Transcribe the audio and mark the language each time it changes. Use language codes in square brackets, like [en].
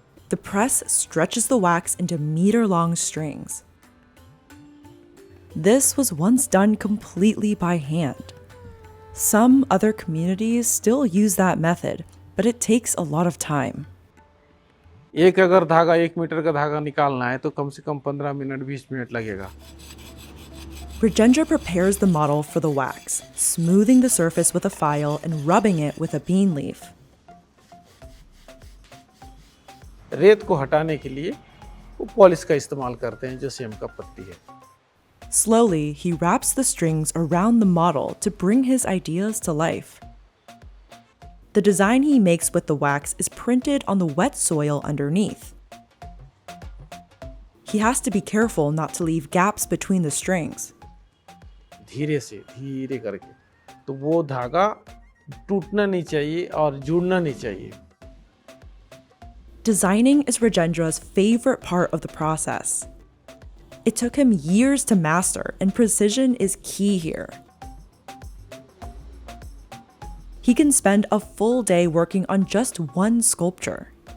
[en] The press stretches the wax into meter-long strings. This was once done completely by hand. Some other communities still use that method, but it takes a lot of time. [hi] एक अगर धागा 1 metre का धागा निकालना है तो कम से कम 15 minute 20 minute लगेगा। [en] Rajendra prepares the model for the wax, smoothing the surface with a file and rubbing it with a bean leaf. [hi] रेत को हटाने के लिए वो पॉलिश का इस्तेमाल करते हैं जो सेम का पत्ती है। [en] Slowly, he wraps the strings around the model to bring his ideas to life. The design he makes with the wax is printed on the wet soil underneath. He has to be careful not to leave gaps between the strings. [hi] धीरे से धीरे करके तो वो धागा टूटना नहीं चाहिए और जुड़ना नहीं चाहिए। [en] Designing is Rajendra's favorite part of the process. It took him years to master, and precision is key here. He can spend a full day working on just one sculpture.